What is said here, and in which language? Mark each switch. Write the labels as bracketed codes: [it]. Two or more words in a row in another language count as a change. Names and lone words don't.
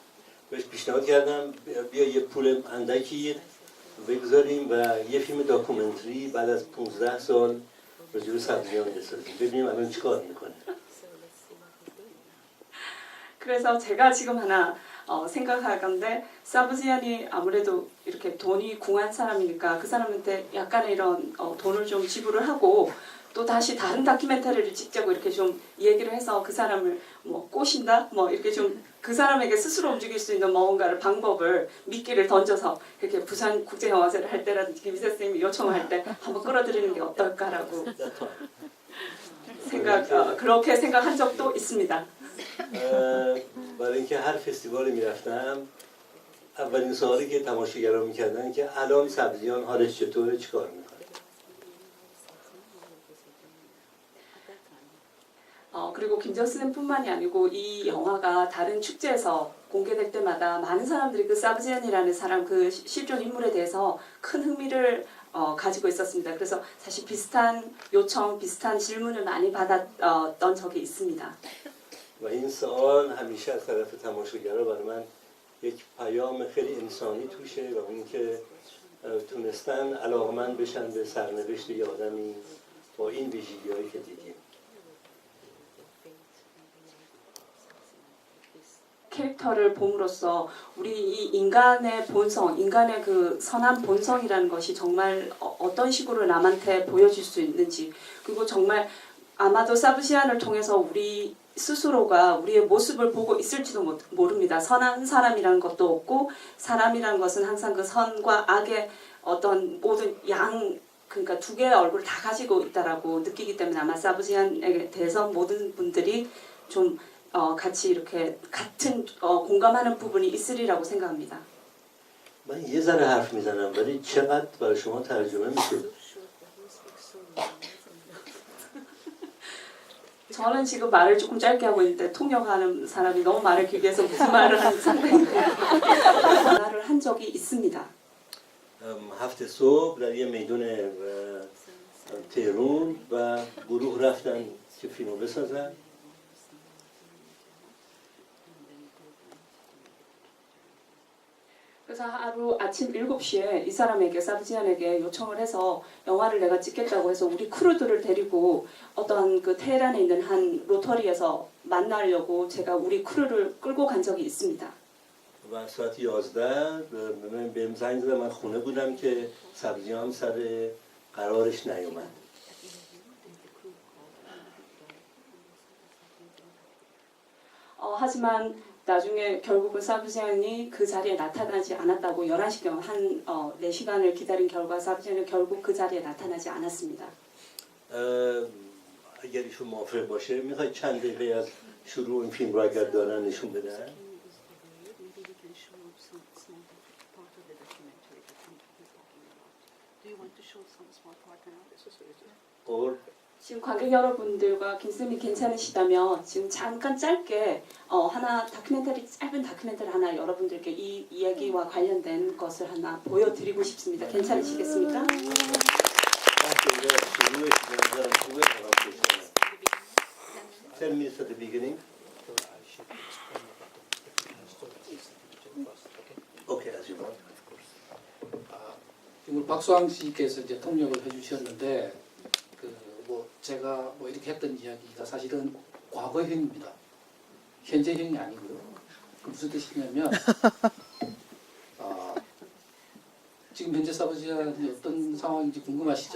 [fa] بهش پیشنهاد کردم بیا یه پول اندکی بگذاریم و یه فیلم داکومنتری بعد از 15 سال راجع به سبزیان بسازیم ببینیم الان چیکار میکنه. [ko] 그래서 제가 지금 하나 생각할 건데 사브지안이 아무래도 이렇게 돈이 궁한 사람이니까 그 사람한테 약간의 이런 돈을 좀 지불을 하고 또 다시 다른 다큐멘터리를 찍자고 이렇게 좀 얘기를 해서 그 사람을 뭐 꼬신다 뭐 이렇게 좀 그 사람에게 스스로 움직일 수 있는 뭔가를 방법을 미끼를 던져서 이렇게 부산 국제영화제를 할 때라든지 김희세 선생님이 요청할 때 한번 끌어들이는 게 어떨까라고 그렇게 생각한 적도 있습니다. [fa] برای اینکه هر فستیوالی میرفتم اولین سوالی که تماشاگران میکردن که الان سبزیان حالش چطوره چیکار میکنه. [ko] 그리고 김정수님뿐만이 아니고 이 영화가 다른 축제에서 공개될 때마다 많은 사람들이 그 사브지안이라는 사람 그 실존 인물에 대해서 큰 흥미를 가지고 있었습니다. 그래서 사실 비슷한 요청, 비슷한 질문을 많이 받았던 적이 있습니다. [fa] و این سوال همیشه از طرف تماشاگرها برای من یک پیام خیلی انسانی توشه و اون که تونستن علاقمند بشن به سرنوشت یه آدمی با این ویژگی‌هایی که دیدیم. [ko] 캐릭터를 봄으로써 우리 이 인간의 본성, 인간의 그 선한 본성이라는 것이 정말 어떤 식으로 남한테 보여질 수 있는지, 그리고 정말 아마도 사브시안을 통해서 우리 스스로가 우리의 모습을 보고 있을지도 모릅니다. 선한 사람이라는 것도 없고 사람이라는 것은 항상 그 선과 악의 어떤 모든 그러니까 두 개의 얼굴을 다 가지고 있다라고 느끼기 때문에 아마 사브시안에 대해서 모든 분들이 좀 같이 이렇게 같은 공감하는 부분이 있으리라고 생각합니다. [fa] من یه ذره حرف میزنم ولی چقدر برای شما ترجمه میشه؟ [ko] 저는 지금 말을 조금 짧게 하고 있는데 통역하는 사람이 너무 말을 길게 해서 무슨 말을 하는 상태인데 전화를 한 적이 있습니다. [fa] هفته صبح در یه میدون تهران و گروه رفتن که فیلمو بسازن. [ko] 그래서 하루 아침 7시에 이 사람에게 사브지안에게 요청을 해서 영화를 내가 찍겠다고 해서 우리 크루들을 데리고 어떤 그 테헤란에 있는 한 로터리에서 만나려고 제가 우리 크루를 끌고 간 적이 있습니다. [fa] و ساعت 11 بهم زنگ زدن. من خونه بودم که سبزیان سر قرارش نیومد. [ko] 하지만 나중에 결국은 사브지안이 그 자리에 나타나지 않았다고 11시경 한 4시간을 기다린 결과 사브지안은 결국 그 자리에 나타나지 않았습니다. [fa] اگر ایشون موافق باشه میخواید چند دقیقه از شروع این فیلم رو اگر دارن نشون بدن؟ [ko] 지금 관객 여러분들과 김쌤이 괜찮으시다면 지금 잠깐 짧게 짧은 다큐멘터리 하나 여러분들께 이 이야기와 관련된 것을 하나 보여드리고 싶습니다. 괜찮으시겠습니까? [en] 10 minutes at the beginning. Okay, as you want. [ko] 지금 박수왕 씨께서 이제 통역을 해주셨는데 제가 이렇게 했던 이야기가 사실은 과거형입니다. 현재형이 아니고요. 그 무슨 뜻이냐면 지금 현재 사브지안이 어떤 상황인지 궁금하시죠?